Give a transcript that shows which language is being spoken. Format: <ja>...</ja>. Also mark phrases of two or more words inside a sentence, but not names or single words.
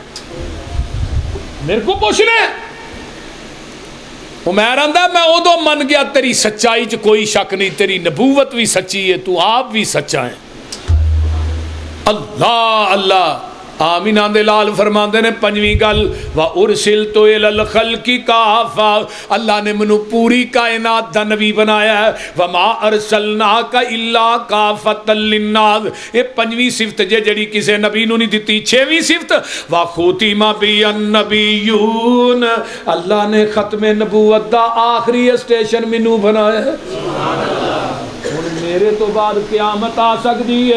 <pa>میرے کو پچھنا عمیر آندا میں اودوں من گیا تیری سچائی چ کوئی شک نہیں، تیری نبوت بھی سچی ہے، تو آپ بھی سچا ہے. اللہ اللہ آمین آندے لال فرماندے نے پنجویں گل</pa> <ar>وأرسلت إلى الخلق كافة.</ar> <pa>اللہ نے مینوں پوری کائنات دا نبی بنایا ہے.</pa> <ar>وما أرسلناك إلا كافة للناس.</ar> <pa>یہ پنجویں صفت جے جیہڑی کسی نبی نوں نہیں دتی۔ چھیویں صفت</pa> <ar>وختم بي النبيون.</ar> <pa>اللہ نے ختم نبوت دا آخری سٹیشن مینوں بنایا ہے. ہن میرے توں بعد قیامت آ سکدی ہے.</pa>